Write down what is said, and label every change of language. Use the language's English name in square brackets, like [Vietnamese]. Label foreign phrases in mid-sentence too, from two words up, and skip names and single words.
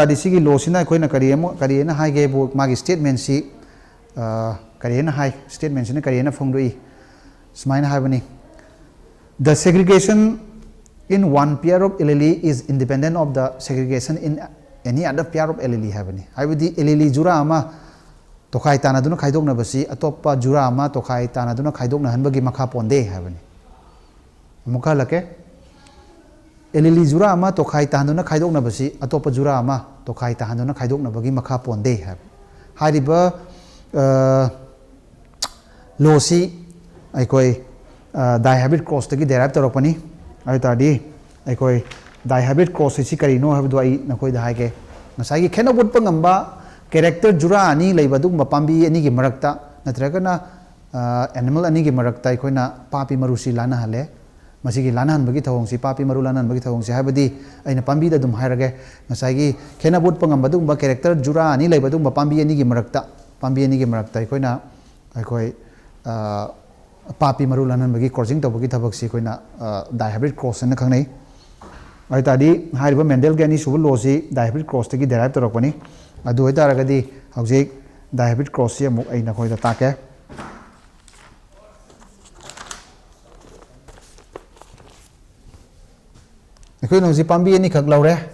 [Manipuri] लॉ सिना अखोइना करियना हाइगे बो मागी स्टेटमेंट सी करेना हाई स्टेटमेंट से करेना फोंदोई सुमाइना हाइबनी the [English] segregation in one pair of allele [Manipuri] is independent of the segregation in any other pair of allele हाइबनी हाइबदी allele जुरा अमा तोखाई ताना दुना खाइदोकना बसी अतोप्पा जुरा अमा तोखाई ताना दुना खाइदोकना हनबगी मखा पोंदे हाइबनी मुखा लके एलिली जुरा अमा तोखाई ताहानुना खाइदोकना बसी अतोप्पा जुरा अमा तोखाई ताहानुना खाइदोकना बगी मखा पोंदे हाइरिबा लोसी अइकोई [English] dihybrid cross [Manipuri] तगी डेराइव तौरपनी अइतादी अइकोई [English] dihybrid cross [Manipuri] इसी करिनो हाइबदो अइ नखोइ दाहाइगे नसाइगी खेनो बुटपा ngamba कैरेक्टर जुरा अनि लैबदुगमा पांबी अनि गी मरक्ता नत्रगना एनिमल अनि गी मरक्ता अइकोइना पापी मरुसी लाना हले मसीगी लानहनबगी थवंगसी पापी मरु लानहनबगी थवंगसी हाइबदी अइना पांबीदा दुम हाइरगे नसाइगी खेना बुटपा ngambadugba कैरेक्टर जुरा अनि लैबदुगमा पांबी अनि गी मरक्ता अइकोइना अइकोइ पापी मरु लानहनबगी क्रॉसिंग तबगी थबकसी अइकोइना [English] dihybrid cross [Manipuri] न खंगनै अइतादी हाइरिबा मेंडल गेनी सुबु लॉसी [English] dihybrid cross [Manipuri] तगी डेराइव तोरकपनी अदु होइतारगदी हौजिक [English] dihybrid cross [Manipuri] से अमुक अइना खोइदा ताके अखोइ नौजी पांबी अनि खक लौरे